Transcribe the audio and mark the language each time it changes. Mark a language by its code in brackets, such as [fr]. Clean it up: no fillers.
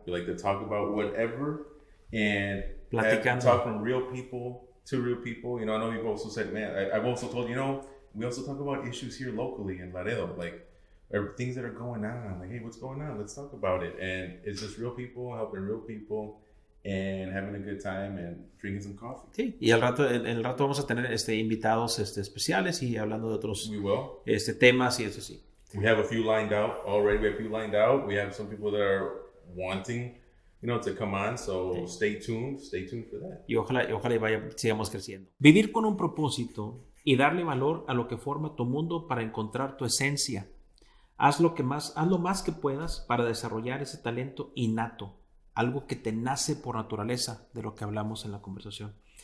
[en] We like to talk about whatever and talk from real people to real people. You know, I know you've also said, man, I've also told you know. We also talk about issues here locally in Laredo, like things that are going on. Like, hey, what's going on? Let's talk about it. And it's just real people helping real people and having a good time and drinking some coffee. [es] Sí, y al rato vamos a tener invitados especiales y hablando de otros temas y eso sí. [en] We have a few lined out already. We have some people that are wanting, you know, to come on. So stay tuned for that. [es] Y ojalá sigamos creciendo. Vivir con un propósito y darle valor a lo que forma tu mundo para encontrar tu esencia. Haz lo más que puedas para desarrollar ese talento innato, algo que te nace por naturaleza, de lo que hablamos en la conversación.